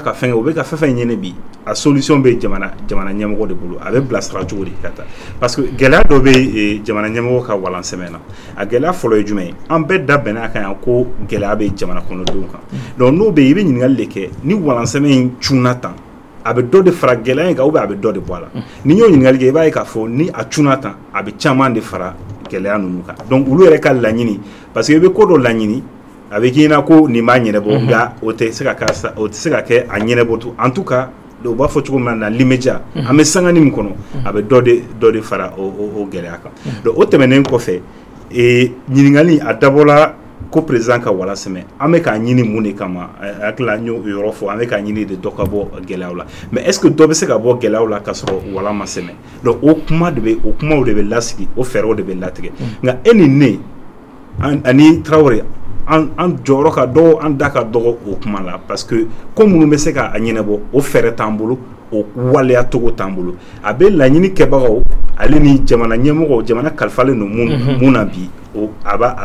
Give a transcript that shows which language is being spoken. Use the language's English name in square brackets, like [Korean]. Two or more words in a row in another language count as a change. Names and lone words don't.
[Bambara] ka fɛn kɛ u bɛ ka fɛn fɛn ɲini bi a solution bɛ jamana ɲɛmɔgɔ de bolo a bɛ bilasira cogo di ka taa [French] parce que [Bambara] gɛlɛya dɔ bɛ jamana ɲɛmɔgɔ ka walan sɛmɛ na a gɛlɛya fɔlɔ ye jumɛn ye an bɛɛ da bɛnna a kan yan ko gɛlɛya bɛ jamana kɔnɔdenw kan donc n'o bɛ yen i bɛ ɲininkali de kɛ ni walan sɛmɛ in cunna tan a bɛ dɔ de fara gɛlɛya in kan [French] ou bien [Bambara] a bɛ dɔ de bɔ a la ni y'o ɲininkali kɛ i b'a ye k'a fɔ ni a cunna tan a bɛ caman de fara gɛlɛya ninnu kan donc olu yɛrɛ ka laɲini [French] parce que [Bambara] i bɛ ko dɔ laɲini a bɛ k'i ɲɛna ko nin b'a ɲɛnabɔ nka o tɛ se ka kɛ a ɲɛnabɔ to [French] en tout cas [Bambara] u b'a fɔ cogo min na l'immédiat an bɛ sangani min kɔnɔ a bɛ dɔ de fara o gɛlɛya kan donc o tɛmɛnen kɔfɛ ɲininkali a dabɔla ko président ka wala sɛmɛ an bɛ k'a ɲini mun de kama hakili la n y'o yɔrɔ fɔ an bɛ k'a ɲini de dɔ ka bɔ gɛlɛyaw la [French] mais est ce que [Bambara] dɔ bɛ se ka bɔ gɛlɛyaw la k'a sɔrɔ wala ma sɛmɛ donc o kumaw de bɛ lasigi o fɛɛrɛw de bɛ latigɛ nka e ni ne ani Traoré an jɔyɔrɔ ka dɔgɔ an da ka dɔgɔ o kuma la [French] parce que [Bambara] ko minnu bɛ se k'a ɲɛnabɔ o fɛɛrɛ t'an bolo o waleya togo t'an bolo a bɛ laɲini kɛbagaw ale ni jamana ɲɛmɔgɔw jamana kalifalen don mun na bi a